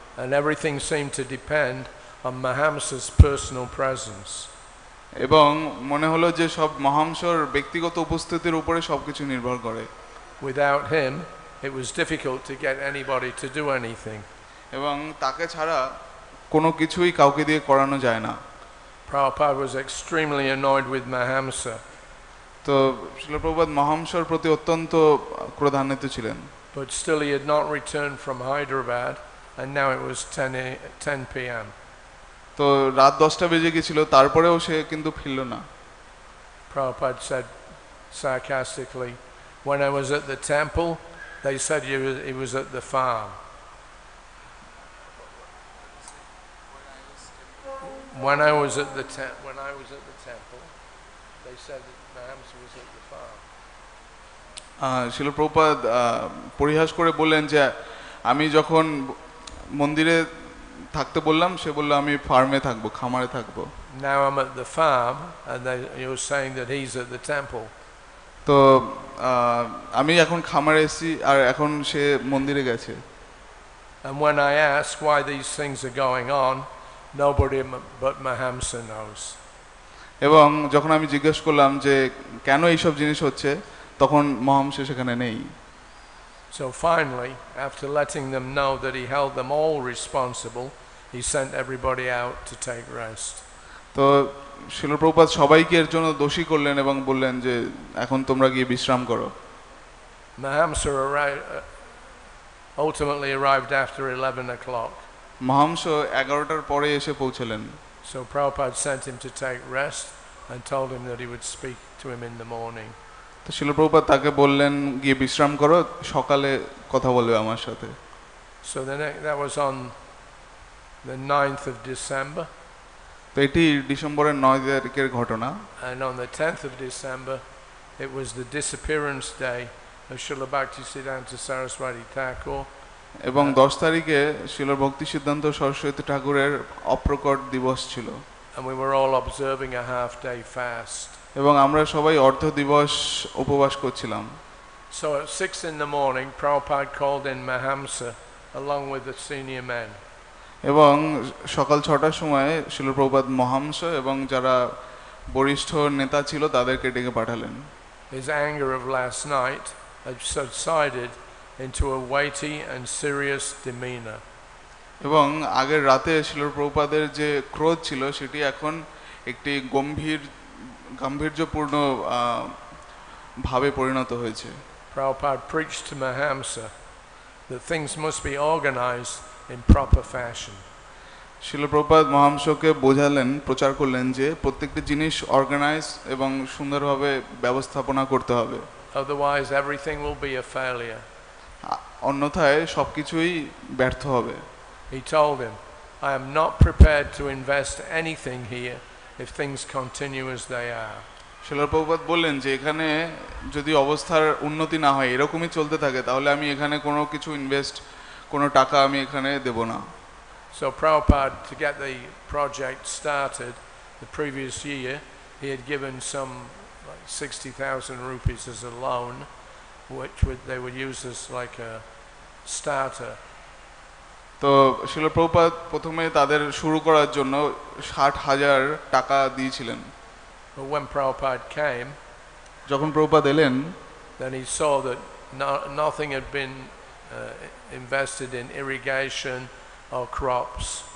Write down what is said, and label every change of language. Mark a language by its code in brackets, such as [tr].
[en] And everything seemed to depend on Mahamsa's personal presence. [bn] এবং মনে হলো যে সব মহাংসর ব্যক্তিগত উপস্থিতির উপরে সবকিছু নির্ভর করে। [en] Without him, it was difficult to get anybody to do anything. [bn] এবং তাকে ছাড়া কোনো কিছুই কাউকে দিয়ে করানো যায় না। [en] Prabhupada was extremely annoyed with Mahamsa. [bn] তো শিল প্রভুপাদ মহাংসর প্রতি অত্যন্ত ক্রোধান্বিত ছিলেন। [en] But still he had not returned from Hyderabad, and now it was 10 p.m. [bn] তো রাত 10টা বেজে গেছিল, তারপরেও সে কিন্তু ফিরল না। [en] Prabhupada said sarcastically, when I was at the temple, they said he was at the farm. When I was at the temple, they said that Mahamsa was at the farm. [bn] শিল প্রভুপাদ পরিহাস করে বললেন যে আমি যখন মন্দিরে থাকতে বললাম সে বলল আমি ফার্মে থাকবো, খামারে থাকবো। [en] Now I'm at the farm and you're saying that he's at the temple. [bn] তো আমি এখন খামারে এসেছি আর এখন সে মন্দিরে গেছে। [en] And when I ask why these things are going on, nobody but Mahamsa knows. [bn] এবং যখন আমি জিজ্ঞেস করলাম যে কেন এইসব জিনিস হচ্ছে, তখন মহাংস সেখানে নেই। [en] So finally, after letting them know that he held them all responsible, he sent everybody out to take rest. [bn] তো শিল প্রভুপাদ সবাইকে এর জন্য দোষী করলেন এবং বললেন যে এখন তোমরা গিয়ে বিশ্রাম করো। [en] Mahamsa ultimately arrived after 11 o'clock. [bn] মহাংস 11টার পরে এসে পৌঁছলেন। [en] So Prabhupada sent him to take rest and told him that he would speak to him in the morning. [bn] তো শিল প্রভুপাদ তাকে বললেন গিয়ে বিশ্রাম করো, সকালে কথা বলবে আমার সাথে। [en] So that was on the 9th of December. [bn] তো এটি ডিসেম্বরের 9 তারিখের ঘটনা। [en] And on the 10th of December, it was the disappearance day of Srila Bhaktisiddhanta Saraswati Thakur. [bn] এবং 10 তারিখে শিল ভক্তি সিদ্ধান্ত সরস্বতী ঠাকুরের অপ্রকট দিবস ছিল। [en] And we were all observing a half-day fast. [bn] এবং আমরা সবাই অর্ধ দিবস উপবাস করছিলাম। [en] So at 6 in the morning, Prabhupada called in Mahamsa along with the senior men. [bn] এবং সকাল 6টার সময় শিল প্রভুপাদ মহাংস এবং যারা বরিষ্ঠ নেতা ছিল তাদেরকে ডেকে পাঠালেন। [en] His anger of last night had subsided into a weighty and serious demeanor. [bn] এবং আগের রাতে শিল প্রভুপাদের যে ক্রোধ ছিল সেটি এখন একটি গাম্ভীর্যপূর্ণ ভাবে পরিণত হয়েছে। [en] Prabhupada preached to Mahamsa that things must be organized in proper fashion. [bn] শিল প্রভুপাদ মহাংসকে বোঝালেন, প্রচার করলেন যে প্রত্যেকটি জিনিস অর্গানাইজ এবং সুন্দরভাবে ব্যবস্থাপনা করতে হবে, [en] Otherwise everything will be a failure. [bn] অন্যথায় সবকিছুই ব্যর্থ হবে। [en] He told him, I am not prepared to invest anything here if things continue as they are. [bn] শিল প্রভুপাদ বললেন যে এখানে যদি অবস্থার উন্নতি না হয়, এরকমই চলতে থাকে, তাহলে আমি এখানে কোনো কিছু কোনো টাকা আমি এখানে দেব না। [en] So Prabhupada, to get the project started, the previous year, he had given some like 60,000 rupees as a loan, which they would use as like a starter. [bn] তো শিল প্রভুপাদ প্রথমে তাদের শুরু করার জন্য 60,000 টাকা দিয়েছিলেন। [en] But when Prabhupada came, [bn] যখন প্রভুপাদ এলেন, [en] then he saw that nothing had been invested in irrigation or crops.